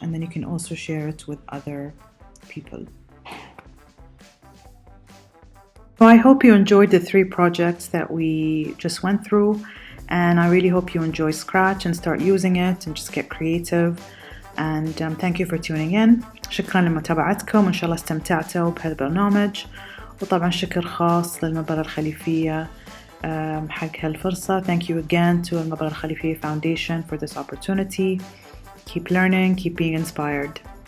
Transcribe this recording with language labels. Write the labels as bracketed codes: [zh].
[en] And then you can also share it with other people. So I hope you enjoyed the 3 projects that we just went through. And I really hope you enjoy Scratch and start using it and just get creative. And thank you for tuning in. [ar] شكرا لمتابعتكم، إن شاء الله استمتعتوا بهذا البرنامج. وطبعا شكر خاص للمبرة الخليفية حق هالفرصة. [en] Thank you again to المبرة الخليفية Foundation for this opportunity. Keep learning, keep being inspired.